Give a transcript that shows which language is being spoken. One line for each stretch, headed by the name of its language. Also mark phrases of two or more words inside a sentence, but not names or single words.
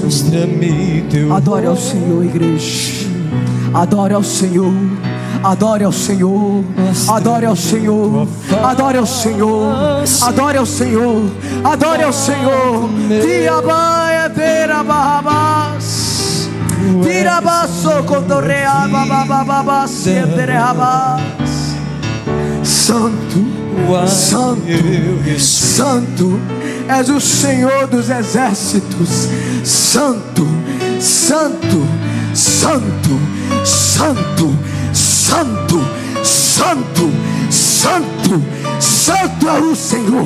Portuguese: Mostra-me teu Adore ao Senhor, igreja. Adore ao Senhor. Adore ao Senhor. Adore ao Senhor. Adore ao Senhor. Adore ao Senhor. Adore ao Senhor. Diabaia terá barrabás. Tirabaço cotorreaba babababá serderabás. Santo, Santo, Santo, és o Senhor dos exércitos. Santo, Santo, Santo, Santo, Santo, Santo, Santo, Santo é o Senhor.